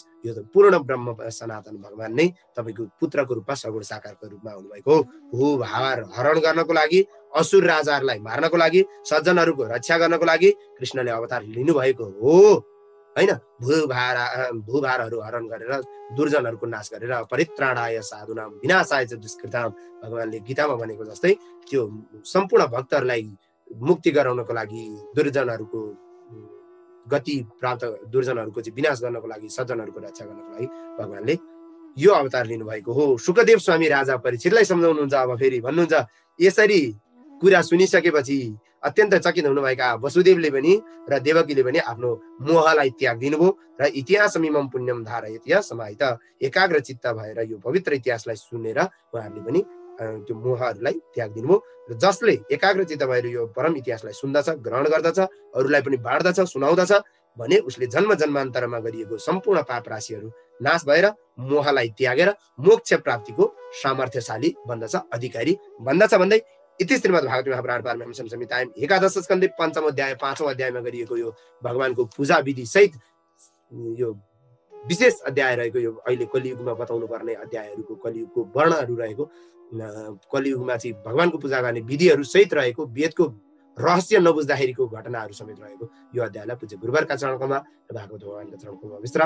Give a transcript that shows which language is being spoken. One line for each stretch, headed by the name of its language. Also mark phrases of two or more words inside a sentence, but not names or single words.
Nepali: यो त पूर्ण ब्रह्म सनातन भगवान नै तपाईँको पुत्रको रूपमा सगुण साकारको रूपमा आउनुभएको हो। भार हरण गर्नको लागि, असुर राजाहरूलाई मार्नको लागि, सज्जनहरूको रक्षा गर्नको लागि कृष्णले अवतार लिनुभएको हो होइन। भूभारहरू हरण गरेर, दुर्जनहरूको नाश गरेर,
Sanskrit: परित्राणाय साधुनाम विनाशाय च दुष्कृताम
Nepali: भगवानले गीतामा भनेको जस्तै त्यो सम्पूर्ण भक्तहरूलाई मुक्ति गराउनको लागि, दुर्जनहरूको गति प्राप्त, दुर्जनहरूको चाहिँ विनाश गर्नको लागि, सज्जनहरूको रक्षा गर्नको लागि भगवानले यो अवतार लिनुभएको हो। सुखदेव स्वामी राजा परीक्षितलाई सम्झाउनुहुन्छ। अब फेरि भन्नुहुन्छ, यसरी कुरा सुनिसकेपछि अत्यन्त चकित हुनुभएका वसुदेवले पनि र देवकीले पनि आफ्नो मोहलाई त्याग दिनुभयो र
Sanskrit: इतिहासमिमं पुण्यम धारयति समाहित
Nepali: एकाग्र चित्त भएर यो पवित्र इतिहासलाई सुनेर उहाँहरूले पनि त्यो मोहहरूलाई त्याग दिनुभयो। र जसले एकाग्र चित्त भएर यो परम इतिहासलाई सुन्दछ, ग्रहण गर्दछ, अरूलाई पनि बाँड्दछ, सुनाउँदछ भने उसले जन्म जन्मान्तरमा गरिएको सम्पूर्ण पाप राशिहरू नाश भएर मोहलाई त्यागेर मोक्ष प्राप्तिको सामर्थ्यशाली बन्दछ, अधिकारी बन्दछ भन्दै
Sanskrit: इति श्रीमद् भागवत महापुराण पारमहंस संहितायाम् एकादश स्कन्धे
Nepali: 5औं अध्याय 5औं अध्यायमा गरिएको यो भगवानको पूजा विधि सहित यो विशेष अध्याय रहेको, यो अहिले कलियुगमा बताउनु पर्ने अध्यायहरूको, कलियुगको वर्णहरू रहेको, कलियुगमा चाहिँ भगवानको पूजा गर्ने विधिहरू सहित रहेको, वेदको रहस्य नबुझ्दाखेरिको घटनाहरू समेत रहेको यो अध्यायलाई पूज्य गुरुवरका चरणकमलमा र भागवत भगवानका चरणकमलमा विश्राम।